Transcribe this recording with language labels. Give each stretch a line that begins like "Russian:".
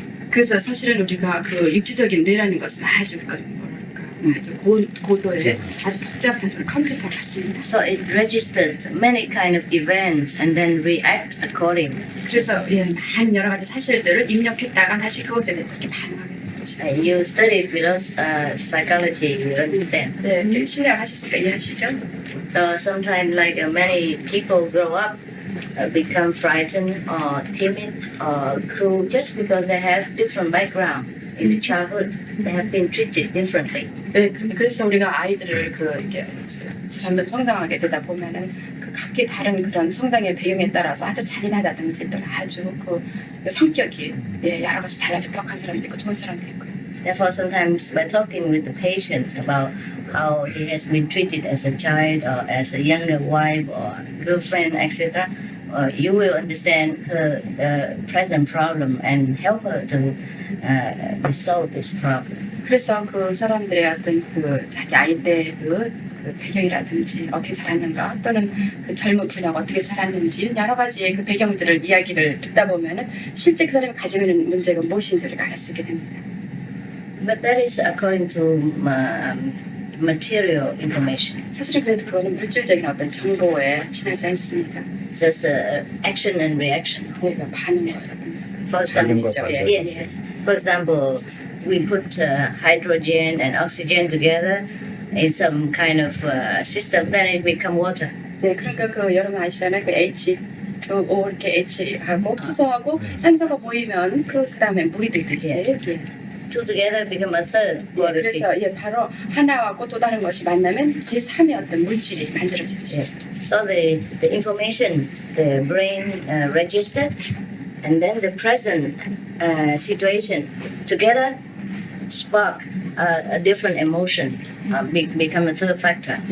Korean: 그래서 사실은 우리가 그 육체적인 뇌라는 것은 아주 아주 고도의 아주 복잡한 컴퓨터 같습니다.
English: So it registers many kind of events and then reacts according.
Korean: 그래서 많은 여러 가지 사실들을 입력했다가 다시 그것에 대해서 이렇게 반응하게 되는 것이죠.
English: You study psychology, you understand.
Korean: 네, 신뢰하셨으니까 이해하시죠?
English: So sometimes like many people grow up, become frightened or timid or cruel just because they have different background in the childhood. They have been treated differently.
Korean: 네, 그래서 우리가 아이들을 이렇게 점점 성장하게 되다 보면은 그 각기 다른 그런 성장의 배경에 따라서 아주 잔인하다든지 또 아주 그 성격이 여러 가지 달라지고 악한 사람도 있고 좋은 사람도 있고요.
English: Therefore, sometimes by talking with the patient about how he has been treated as a child or as a younger wife or girlfriend, etc., you will understand her present problem and help her to resolve this problem.
Korean: 그래서 그 사람들의 어떤 그 자기 아이 때 그 배경이라든지 어떻게 자랐는가 또는 그 젊은 분야가 어떻게 살았는지 여러 가지의 그 배경들을 이야기를 듣다 보면은 실제 그 사람이 가지고 있는 문제가 무엇인지 우리가 알 수 있게 됩니다.
English: But that is according to material information.
Korean: 사실은 그래도 그거는 물질적인 어떤 정보에 지나지 않습니다.
English: Just action and reaction.
Korean: 그러니까 반응의 어떤
English: For example, yes. For example, we put hydrogen and oxygen together in some kind of system, then it become water.
Korean: 네, 그러니까 그 여러분 아시잖아요. 그 H2O 이렇게 H하고 수소하고 산소가 모이면 그 다음에 물이 되듯이.
English: Two together become a third quality.
Korean: 그래서 바로 하나하고 또 다른 것이 만나면 제3의 어떤 물질이 만들어지듯이.
English: So the information the brain registered, and then the present situation together spark a different emotion, become a third factor.